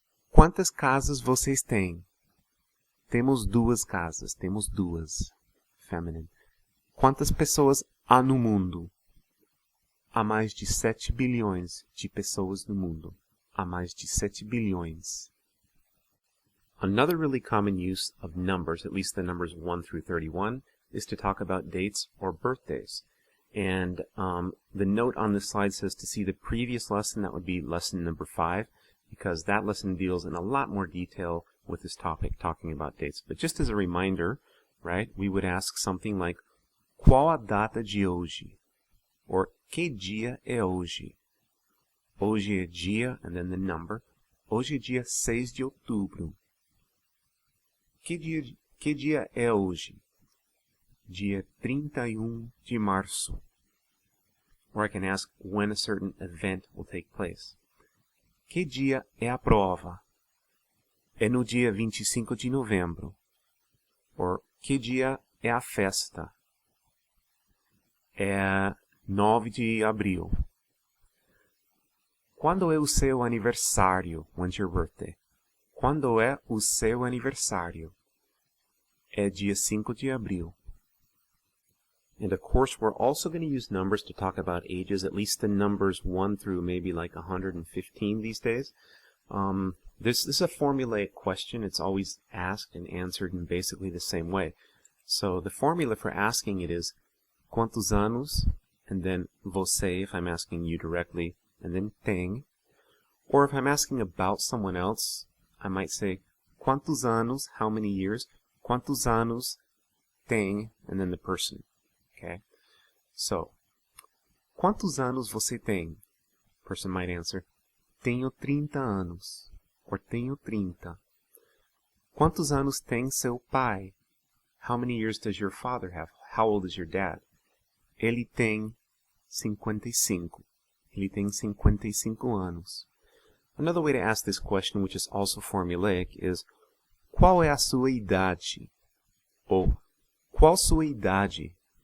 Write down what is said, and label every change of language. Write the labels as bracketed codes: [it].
[pt] Quantas casas vocês têm? Temos 2 casas. Temos 2. Feminine. Quantas pessoas há no mundo? Há mais de 7 bilhões de pessoas no mundo. Há mais de 7 bilhões. [en] Another really common use of numbers, at least the numbers 1 through 31, is to talk about dates or birthdays. And the note on this slide says to see the previous lesson, that would be lesson number 5, because that lesson deals in a lot more detail with this topic, talking about dates. But just as a reminder, right, we would ask something like, [pt] qual a data de hoje? [en] Or, [pt] que dia é hoje? Hoje é dia, [en] and then the number. [pt] Hoje é dia 6 de outubro. Que dia é hoje? Dia 31 de março. [en] Or I can ask when a certain event will take place. [pt] Que dia é a prova? É no dia 25 de novembro. Or, que dia é a festa? É 9 de abril. Quando é o seu aniversário? [en] When's your birthday? [pt] Quando é o seu aniversário? É dia 5 de abril. [en] And of course, we're also going to use numbers to talk about ages, at least the numbers 1 through maybe like 115 these days. This is a formulaic question. It's always asked and answered in basically the same way. So the formula for asking it is [pt] quantos anos, [en] and then você if I'm asking you directly, and then tem. Or if I'm asking about someone else, I might say [pt] quantos anos, how [en] many years, [pt] quantos anos tem, [en] and then the person. Okay? [pt] So, quantos anos você tem? [en] Person might answer, [pt] tenho 30 anos, or tenho 30. Quantos anos tem seu pai? [en] How many years does your father have? How old is your dad? [pt] Ele tem 55. Ele tem 55 anos. [en] Another way to ask this question, which is also formulaic, is [pt] qual é a sua idade? Ou qual sua idade?